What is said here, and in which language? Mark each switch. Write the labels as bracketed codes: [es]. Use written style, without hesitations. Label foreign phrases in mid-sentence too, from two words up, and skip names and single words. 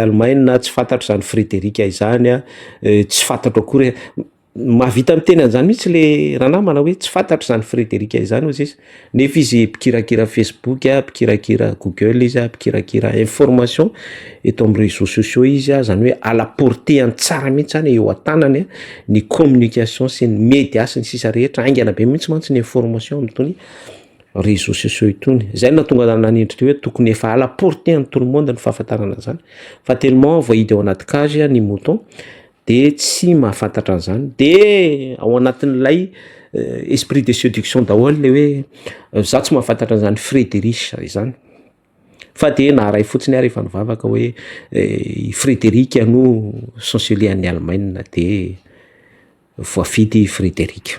[mg] Allemagne, tsy fantatro zany Frédéric izany tsy fantatro akory mahavita miteny an'izany mihitsy le ranamana hoe tsy fantatro zany Frédéric izany hozy izy nefa izy mpikirakira Facebook, mpikirakira Google izy, mpikirakira information eto amin'ny [fr] réseaux sociaux [mg] izy zany hoe [fr] à la portée [mg] an-tsara mihitsy zany eo an-tanany ny communication sy ny média sy ny sisa rehetra aingana be mihitsy mantsy ny information amin'itony [fr] réseaux sociaux [mg] itony. Zay natonga nanindritra hoe tokony efa [fr] à la portée en tout le monde [mg] ny fahafantarana zany fa tellement voahidy ao anaty cage ny mouton de tsy mahafantatra an'izany de ao anatin'ilay [fr] esprit de séduction [mg] daholo le hoe za tsy mahafantatra an'izany Frédéric izany fa de naharay fotsiny ary efa nivavaka hoe Frédéric no chancelier ny Allemagne de voafidy Frédéric.